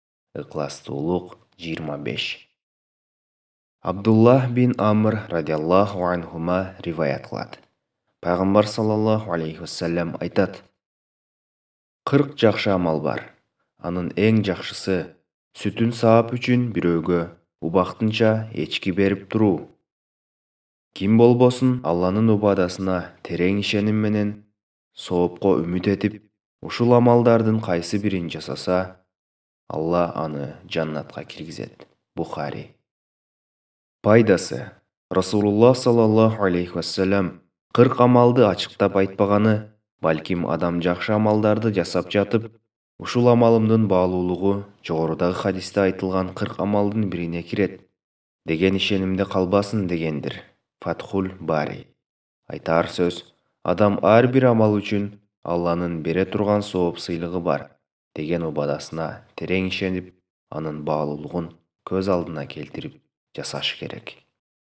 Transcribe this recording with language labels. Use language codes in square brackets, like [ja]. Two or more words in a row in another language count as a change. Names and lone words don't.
[ky] Ыкыластуулук 25. Абдуллах бин Амр [ar] رضي الله عنهما [ky] риваят кылат. Пайгамбар [ar] صلى الله عليه وسلم [ky] айтат: 40 жакшы амал бар. Анын эң жакшысы сүтүн саап үчүн бирөөгө убактынча эчки берип туруу. Ким болбосун Алланын убадасына терең ишеним менен соопко үмүт этип, ушул амалдардын кайсы бирин жасаса, Алла аны жаннатка киргизет. Бухари. Пайдасы. Расулуллах [ar] صلى الله عليه وسلم [ky] 40 амалды ачыктап айтпаганы, балким адам жакшы амалдарды жасап жатып, ушул амалымдын баалуулугу жогорудагы хадисте айтылган 40 амалдын бирине кирет деген ишенимде калбасын дегендир. Фатхул Бари. Айтар сөз, адам ар бир амал үчүн Алланын бере турган сооп сыйлыгы бар деген убадасына терең ишенип, анын баалуулугун көз алдына келтирип жасаш керек.